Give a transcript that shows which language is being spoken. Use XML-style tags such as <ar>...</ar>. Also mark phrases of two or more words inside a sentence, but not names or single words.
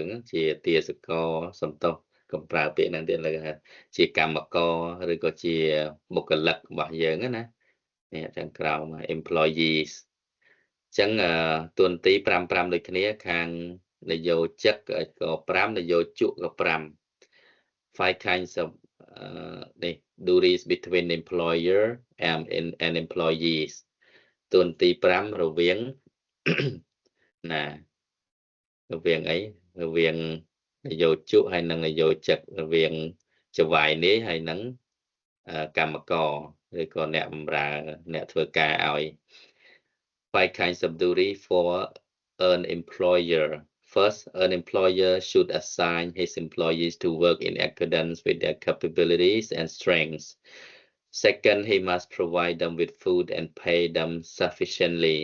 <km>ជាទាសករសំទោសកំប្រើពាក្យហ្នឹងទៀតលើជាកម្មករឬក៏ជាបុគ្គលិករបស់យើងណានេះខាងក្រោម employees អញ្ចឹងតួនាទី5ដូចគ្នាខាងនយោជកក៏5នយោជកក៏</km> <en>5 five kinds of duties between employer and employees</en> <km>តួនាទី5រវាង ណារវាងអីរវាងនយោជកហើយនិងនយោជករវាងចវាយនេះហើយនិងកម្មករឬក៏អ្នកបម្រើអ្នកធ្វើការឲ្យ</km> <en>five kinds of duty for an employer. First, an employer should assign his employees to work in accordance with their capabilities and strengths. Second, he must provide them with food and pay them sufficiently.</en>